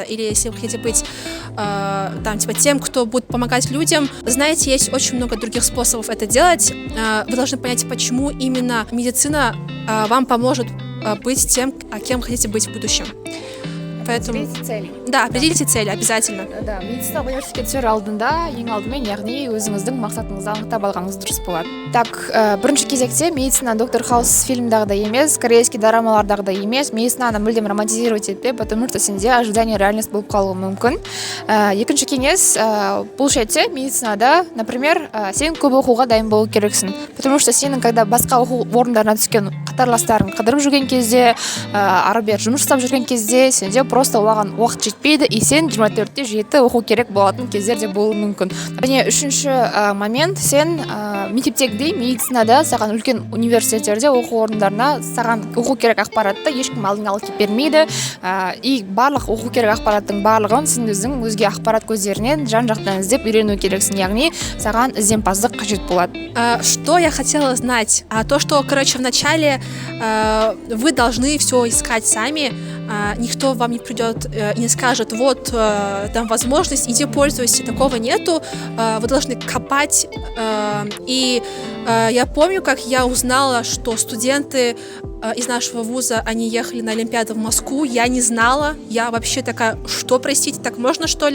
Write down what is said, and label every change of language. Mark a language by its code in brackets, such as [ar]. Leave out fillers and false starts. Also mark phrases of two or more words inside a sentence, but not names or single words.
[ru] Или если вы хотите быть тем, кто будет помогать людям, знаете, есть очень много других способов это делать. Вы должны понять, почему именно медицина вам поможет быть тем, кем хотите быть в будущем. Поэтому... Определите цели. Да, определите цели, обязательно. [kk] Да, медицина университетке түсер алдында ең алдымен яғни өзіңіздің мақсатыңызды анықтап алғаныңыз дұрыс болады. Так, бірінші кезекте медицина доктор Хаус фильмдағыдай емес, корейский дорамалардағыдай емес, медицинаны мүлдем романтизировать етпе, [ru] потому что [kk] сенде [ru] ожидание реальность [kk] болып қалуы мүмкін. Екінші кеңес, бұл жерде медицинада, например, сен көп оқуға дайын болу керексің. [ru] Потому что [kk] сенің, когда басқа оқу орындарына түскен қатарластарың қыдырып жүрген кезде, ары бері жұмыс жасап жүрген кезде, сенде просто оған уақыт жетпейді, и сен 24-те 7 оқу керек болатын кездер де болуы мүмкін. Және үшінші момент, сен мектептегідей медицинада саған үлкен университеттерде оқу орындарына саған оқу керек ақпаратты ешкім алдыңа алып келіп бермейді, и барлық оқу керек ақпараттың барлығын сен өзің өзге ақпарат көздерінен жан-жақтан іздеп үйрену керексің, яғни саған ізденімпаздық қажет болады. [ru] Что я хотела знать? То, что, в начале вы должны все искать сами, никто вам не придет и не скажет, вот там возможность, иди пользуйся, такого нету, вы должны копать. И я помню, как я узнала, что студенты из нашего вуза, они ехали на Олимпиаду в Москву, я не знала, я вообще такая, что, простите, так можно что ли?